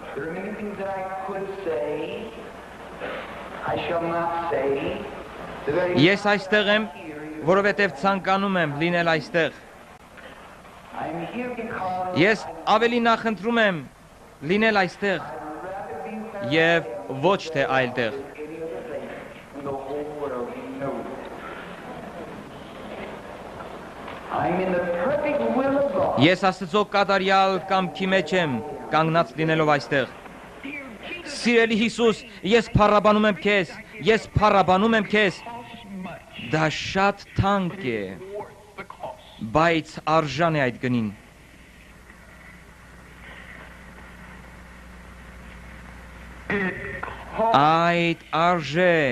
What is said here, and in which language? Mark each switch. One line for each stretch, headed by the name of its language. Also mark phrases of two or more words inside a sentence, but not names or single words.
Armenian: Ես այստեղ եմ, որովհետև ցանկանում եմ լինել այստեղ։ Ես ավելի նախընտրում եմ լինել այստեղ եւ ոչ թե այլտեղ։
English: I'm in the perfect will of God.
Armenian: Ես Աստծո կատարյալ կամքի մեջ եմ, կանգնած լինելով այստեղ։ Սիրելի Հիսուս, ես փառաբանում եմ քեզ, ես փառաբանում եմ քեզ։ Դա շատ թանկ է, բայց արժան է այդ գնին։ Այդ արժե